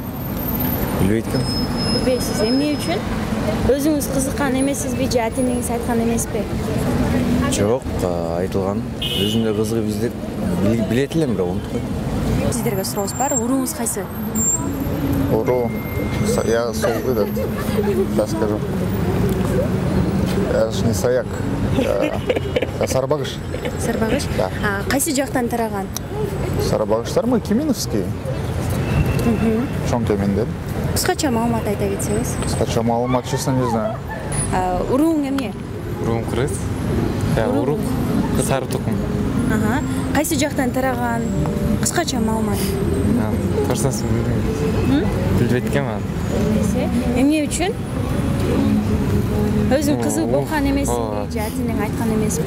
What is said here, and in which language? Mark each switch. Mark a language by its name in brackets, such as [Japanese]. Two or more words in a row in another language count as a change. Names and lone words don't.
[Kyrgyz] Билбейт экен. Билбейсиз. Эмне үчүн? Өзүңүз кызыккан эмессизби же ата энеңиз айткан эмеспи? Жок, айтылган. Өзүм да кызыгып издеп билет элем, бирок унутпайм. Сиздерге сурообуз бар. Уруңуз кайсы? Уру, [Russian] я сол этот, сейчас скажу. Я же не саяк, я сарбагыш. Сарбагыш? Да. [Kyrgyz] Кайсы жактан тараган? [Russian] Сарбагыштар мы Кеминовский. [Kyrgyz] Чон Кеминден. Кыскача маалымат айта кетсеңиз. Кыскача маалымат, [Russian] честно, не знаю. [Kyrgyz] Урууң эмне? Уруң кыргыз. Урук сары тукум. Кайсы жактан тараган? Кыскача маалымат. Көрсөңүз билбейт экен мен. Эмне үчүн? Өзүң кызыгып окуган эмессиңби же атинең айткан эмеспи?